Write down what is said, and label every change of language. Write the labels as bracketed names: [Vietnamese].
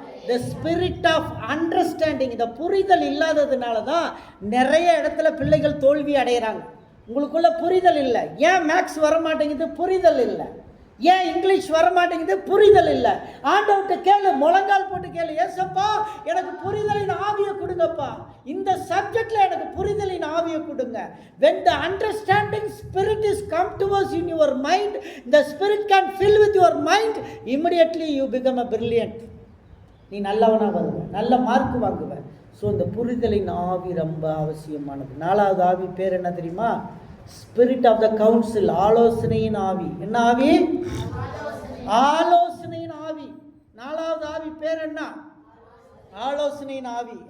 [English] the spirit of understanding, [Tamil] இந்த புரிதல் இல்லாததுனால தான் நிறைய இடத்துல பிள்ளைகள் தோல்வி அடைகிறாங்க. உங்களுக்குள்ள புரிதல் இல்லை. ஏன் மேக்ஸ் வர மாட்டேங்குது? புரிதல் இல்லை. ஏன் இங்கிலீஷ் வர மாட்டேங்குது? புரிதல் இல்லை. ஆண்டவர்கிட்ட கேளு, முழங்கால் போட்டு கேளு, ஏசப்பா எனக்கு புரிதலின் ஆவியை கொடுங்கப்பா, இந்த சப்ஜெக்ட்ல எனக்கு புரிதலின் ஆவியை கொடுங்க. [English] when the understanding spirit is come to us in your mind, the spirit can fill with your mind, immediately you become a brilliant. [Tamil] நீ நல்லவனாக வருவ, நல்ல மார்க் வாங்குவ. ஸோ இந்த புரிதலின் ஆவி ரொம்ப அவசியமானது. நாலாவது ஆவி பேர் என்ன தெரியுமா? [English] spirit of the council, [Tamil] ஆலோசனையின் ஆவி. என்ன ஆவி? ஆலோசனையின் ஆவி. நாலாவது ஆவி பேர் என்ன? ஆலோசனையின் ஆவி.